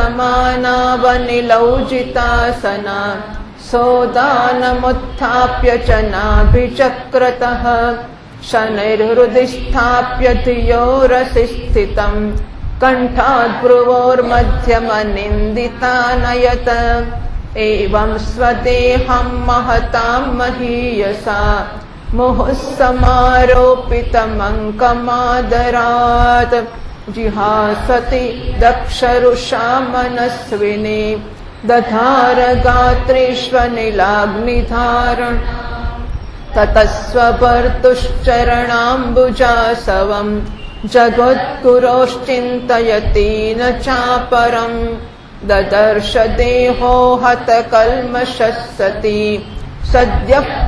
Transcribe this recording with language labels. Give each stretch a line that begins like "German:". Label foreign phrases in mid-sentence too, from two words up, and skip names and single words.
Sanskrit: સમાનાવનિલૌજિતાસના સોદાનમુત્થાપ્ય ચ નાભિચક્રતઃ શનૈર્હૃદિ સ્થાપ્ય ધિયોરસि સ્થિતં કંઠાદ્ભ્રુવોર્મધ્યમનિન્દિતાનયત એવં સ્વદેહં મહતાં મહીયસા મુહુઃસમારોપિતમંકમાદરાત जिहासति दक्षरुषा मनस्विनी दधार गात्रेष्वनिलाग्निधारण ततस्वभर्तुश्चरणाम्बुजासवं जगद्गुरोश्चिन्तयति न चापरं ददर्श देहो हतकल्मषः सति सद्यः